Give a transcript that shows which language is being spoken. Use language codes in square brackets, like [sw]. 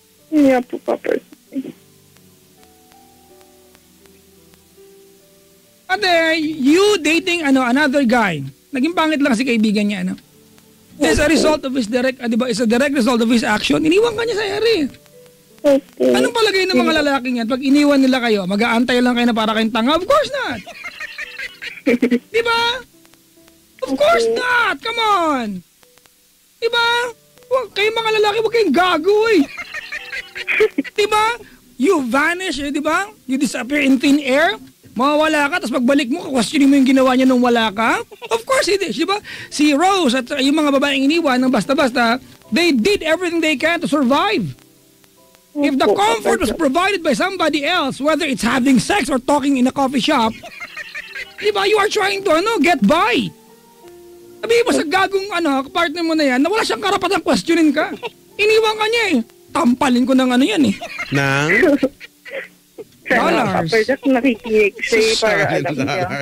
[tl] Hindi po, Papa. Ate, [en] you dating another guy. [tl] Naging pangit lang si kaibigan niya, ano? [en] As a result of his it's a direct result of his action. [tl] Iniwan ka niya sa ere. Opo. Anong palagay ng mga lalaking yan? Pag iniwan nila kayo, mag-aantay lang kayo na para kayong tanga? [en] Of course not! [tl] Diba? Of course not! [en] Come on! [tl] Diba? Kayo mga lalaki, huwag kayong gago eh. [en] Diba? You vanish, diba? You disappear in thin air. [tl] Mawawala ka, tapos pagbalik mo, questionin mo yung ginawa niya nung wala ka. [en] Of course it is, [tl] diba? Si Rose at yung mga babaeng iniwan ng basta-basta, [en] they did everything they can to survive. If the comfort was provided by somebody else, whether it's having sex or talking in a coffee shop, [tl] diba, [en] you are trying to get by. [tl] Sabihin mo sa gagong partner mo na yan, na wala siyang karapatang questionin ka. Iniwan ka niya eh. Tampalin ko ng yan eh. Nang? Sana, Papa Jack, nakikinig siya para alam niya.